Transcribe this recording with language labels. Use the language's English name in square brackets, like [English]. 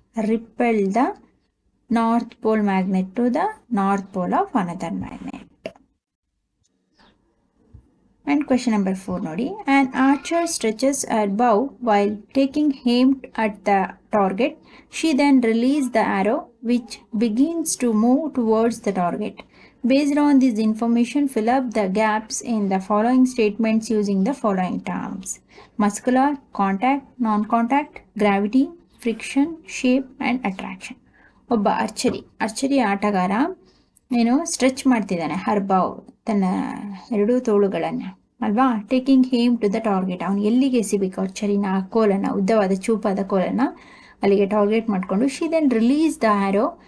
[English] Repel the north pole magnet to the north pole of another magnet. And question number 4 ನೋಡಿ. An archer stretches her bow while taking aim at the target. She then releases the arrow which begins to move towards the target. Based on this information, fill up the gaps in the following statements using the following terms: muscular, contact, non-contact, gravity, friction, shape and attraction. [Kannada] ಒಬ್ಬ archery ಆಟಗಾರ ಏನು stretch ಮಾಡ್ತಿದ್ದಾನೆ, ಹರ್ಬಾವ್, ತನ್ನ 2 ತೋಳುಗಳನ್ನು ಅಲ್ವಾ. [English] taking aim to the target, [Kannada] ಅವನು ಎಲ್ಲಿಗೆ ಎಸಿಬೇಕು ಅರ್ಚರಿನ, ಆ ಕೋಲನ್ನು, ಉದ್ದವಾದ ಚೂಪಾದ ಕೋಲನ್ನು ಅಲ್ಲಿಗೆ ಟಾರ್ಗೆಟ್ ಮಾಡಿಕೊಂಡು. [English] she then release the arrow,